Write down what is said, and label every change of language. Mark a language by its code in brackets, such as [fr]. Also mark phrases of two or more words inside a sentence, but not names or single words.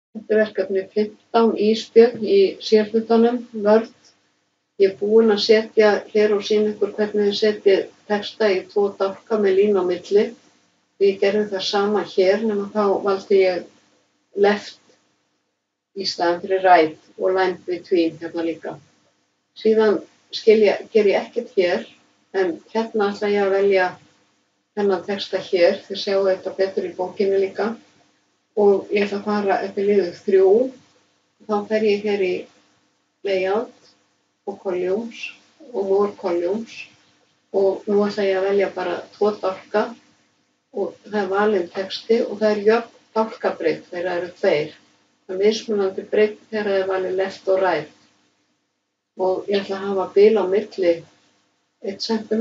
[is] Þetta er verkefni 15 ísbjörn í sérhlutanum, vörð. Ég er búin að setja hér og sýna ykkur hvernig þið setjið texta í 2 dálka með línu á milli. Ég gerði það sama hér, nema þá valdi ég left í staðinn fyrir right og [en] line between [is] hérna líka. Síðan ger ég ekkert hér, en hérna ætla ég að velja þennan texta hér. Þið sjáu þetta betur í bókinni líka. Og ég ætla að fara eftir liður 3. Þá fer ég hér í layout og columns og [en] more columns. [is] Og nú ætla ég að velja bara 2 dálka og það er valinn texti og það er jöfn dálkabreidd þegar það eru 2. Það er mismunandi breidd þegar það er valið left og right. Og ég ætla að hafa bil á milli 1 cm.